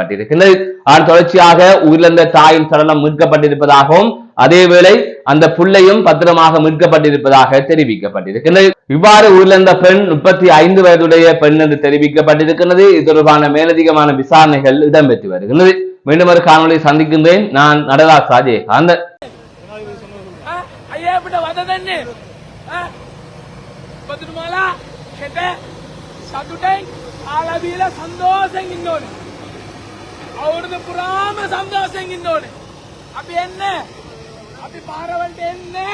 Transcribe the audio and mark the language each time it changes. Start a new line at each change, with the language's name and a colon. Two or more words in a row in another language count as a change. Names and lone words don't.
Tamil: அதன் தொடர்ச்சியாக உயிரிழந்த தாயின் சடலம் மீட்கப்பட்டிருப்பதாகவும் அதேவேளை அந்த புள்ளையும் பத்திரமாக மீட்கப்பட்டிருப்பதாக தெரிவிக்கப்பட்டிருக்கிறது. இவ்வாறு உயிரிழந்த பெண் 35 வயதுடைய பெண் என்று தெரிவிக்கப்பட்டிருக்கிறது. இது தொடர்பான மேலதிகமான விசாரணைகள் இடம்பெற்று வருகிறது. மீண்டும் ஒரு காணொலி சந்திக்கின்றேன். நான் நடராஜ் ராஜேகாந்தன்.
Sinhala: අවුරුදු පුරාම සන්තෝෂයෙන් ඉන්න ඕනේ. අපි එන්නේ. අපි පාරවලට එන්නේ.